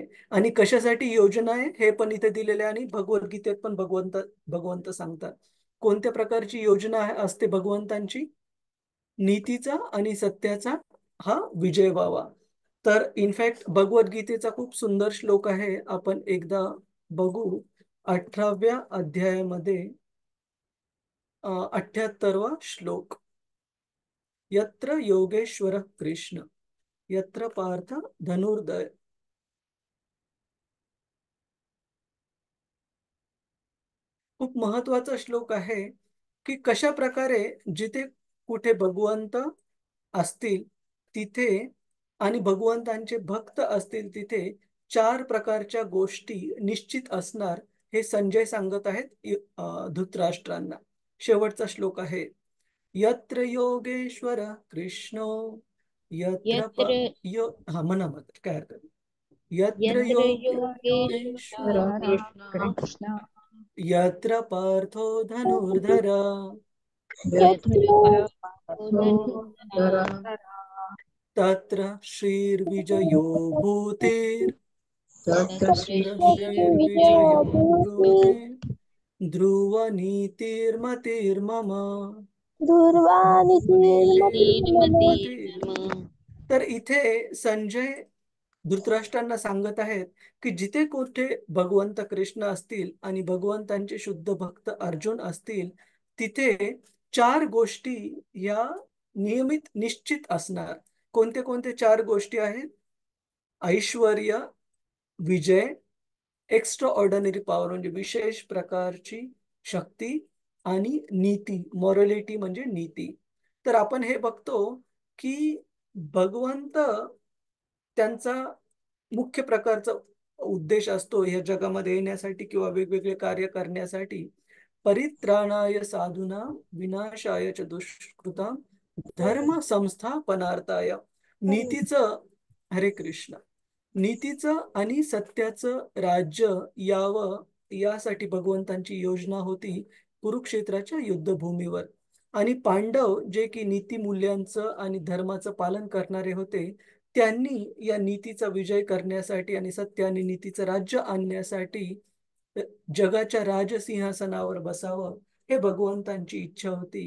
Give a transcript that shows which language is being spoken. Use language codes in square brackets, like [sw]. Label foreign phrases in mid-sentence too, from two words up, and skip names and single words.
[mr] आणि कशासाठी योजना आहे हे पण इथे दिलेले आहे, आणि भगवद्गीतेत पण भगवंत सांगतात कोणत्या प्रकारची योजना असते भगवंतांची. नीतीचा आणि सत्याचा हा विजय व्हावा. तर इनफॅक्ट भगवद्गीतेचा खूप सुंदर श्लोक आहे, आपण एकदा बघू. 18व्या अध्यायामध्ये 78वा श्लोक. [sa] यत्र योगेश्वर कृष्ण यत्र पार्थ धनुर्धर. [mr] खूप महत्वाचा श्लोक आहे की कशा प्रकारे जिथे कुठे भगवंत असतील तिथे आणि भगवंतांचे भक्त असतील तिथे 4 प्रकारच्या गोष्टी निश्चित असणार, हे संजय सांगत आहेत धृतराष्ट्रांना. शेवटचा श्लोक आहे, [sa] यत्र योगेश्वर कृष्णो यत्र यत्र [mr] हा म्हणा काय हरकत नाही. [sa] यत्र यत्र योगेश्वर योगेश्वर कृष्ण कृष्ण यत्र पार्थो धनुर्धर यत्र [mr] हो, [sa] धनुर्धरा तत्र श्रीर्विजयो भूतेर् तत्र तत्र श्रीर्विजयो श्रीर्विजयो भूतेर् ध्रुवनीतिर्मतिर्मम ध्रुवनीतिर्मतिर्मम. [mr] तर इथे संजय धृतराष्ट्रांना सांगत आहेत की जिथे कुठे भगवंत कृष्ण असतील आणि भगवंतांचे शुद्ध भक्त अर्जुन असतील तिथे 4 गोष्टी या नियमित निश्चित असणार. कोणते कोणते 4 गोष्टी आहेत? ऐश्वर्य, विजय, [en] extra ordinary power [mr] म्हणजे विशेष प्रकारची शक्ती, आणि नीती, मॉरॅलिटी म्हणजे नीती. तर आपण हे बघतो की भगवंत त्यांचा मुख्य प्रकारचा उद्देश असतो या जगामध्ये येण्यासाठी किंवा वेगवेगळे कार्य करण्यासाठी. [sa] परित्राणाय साधूना विनाशाय च दुष्कृतां धर्म संस्थापनार्थाय. [mr] नीतीचं, हरे कृष्ण, नीतीचं आणि सत्याचं राज्य यावं यासाठी भगवंतांची योजना होती कुरुक्षेत्राच्या युद्धभूमीवर. आणि पांडव जे की नीती मूल्यांचं आणि धर्माचं पालन करणारे होते, त्यांनी या नीतीचा विजय करण्यासाठी आणि सत्य आणि नीतीचं राज्य आणण्यासाठी जगाच्या राजसिंहासनावर बसावं हे भगवंतांची इच्छा होती.